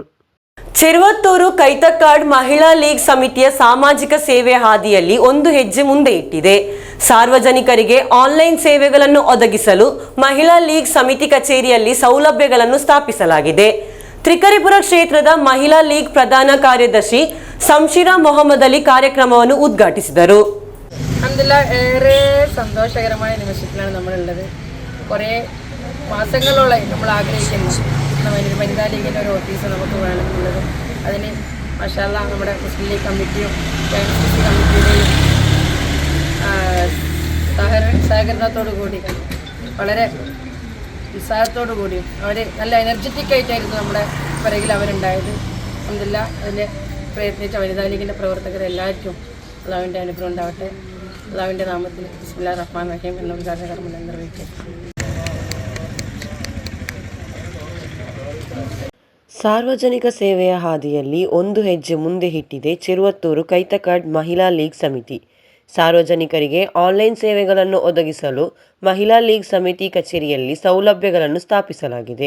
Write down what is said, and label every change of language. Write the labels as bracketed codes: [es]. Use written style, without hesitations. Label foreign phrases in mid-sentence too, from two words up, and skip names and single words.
[kn] ಚೆರುವತ್ತೂರು ಕೈತಕಾಡ್ ಮಹಿಳಾ ಲೀಗ್ ಸಮಿತಿಯ ಸಾಮಾಜಿಕ ಸೇವೆ ಹಾದಿಯಲ್ಲಿ ಒಂದು ಹೆಜ್ಜೆ ಮುಂದೆ ಇಟ್ಟಿದೆ. ಸಾರ್ವಜನಿಕರಿಗೆ ಆನ್ಲೈನ್ ಸೇವೆಗಳನ್ನು ಒದಗಿಸಲು ಮಹಿಳಾ ಲೀಗ್ ಸಮಿತಿ ಕಚೇರಿಯಲ್ಲಿ ಸೌಲಭ್ಯಗಳನ್ನು ಸ್ಥಾಪಿಸಲಾಗಿದೆ. ತ್ರಿಕರಿಪುರ ಕ್ಷೇತ್ರದ ಮಹಿಳಾ ಲೀಗ್ ಪ್ರಧಾನ ಕಾರ್ಯದರ್ಶಿ സംഷിറ മുഹമ്മദ് അലി ಕಾರ್ಯಕ್ರಮವನ್ನು ಉದ್ಘಾಟಿಸಿದರು. [ml] ഏറെ സന്തോഷകരമായ നിമിഷത്തിലാണ് നമ്മളുള്ളത്. കുറേ മാസങ്ങളോളായി നമ്മൾ ആഗ്രഹിക്കുന്നു വനിതാ ലീഗിൻ്റെ ഒരു ഓഫീസ് നമുക്ക് വേണമെന്നുള്ളത്. അതിന് മാഷാഅല്ലാ നമ്മുടെ മുസ്ലിം ലീഗ് കമ്മിറ്റിയും KMCC കമ്മിറ്റിയുടെയും സഹകരണത്തോടു കൂടി വളരെ ഉത്സാഹത്തോടു കൂടിയും അവർ നല്ല എനർജറ്റിക് ആയിട്ടായിരുന്നു നമ്മുടെ പിറകിൽ അവരുണ്ടായത്. അൽഹംദുലില്ലാ അതിൽ പ്രയത്നിച്ച വനിതാ ലീഗിൻ്റെ പ്രവർത്തകരെല്ലാവർക്കും അല്ലാഹുവിൻ്റെ അനുഗ്രഹം ഉണ്ടാവട്ടെ. അല്ലാഹുവിൻ്റെ നാമത്തിൽ [ar] بسم الله الرحمن الرحيم [ml] എന്ന ഉദ്ഘാടന കർമ്മം നിർവഹിക്കും. [kn] ಸಾರ್ವಜನಿಕ ಸೇವೆಯ ಹಾದಿಯಲ್ಲಿ ಒಂದು ಹೆಜ್ಜೆ ಮುಂದೆ ಇಟ್ಟಿದೆ ಚೆರುವತ್ತೂರು ಕೈತಕಾಡ್ ಮಹಿಳಾ ಲೀಗ್ ಸಮಿತಿ. ಸಾರ್ವಜನಿಕರಿಗೆ ಆನ್ಲೈನ್ ಸೇವೆಗಳನ್ನು ಒದಗಿಸಲು ಮಹಿಳಾ ಲೀಗ್ ಸಮಿತಿ ಕಚೇರಿಯಲ್ಲಿ ಸೌಲಭ್ಯಗಳನ್ನು ಸ್ಥಾಪಿಸಲಾಗಿದೆ.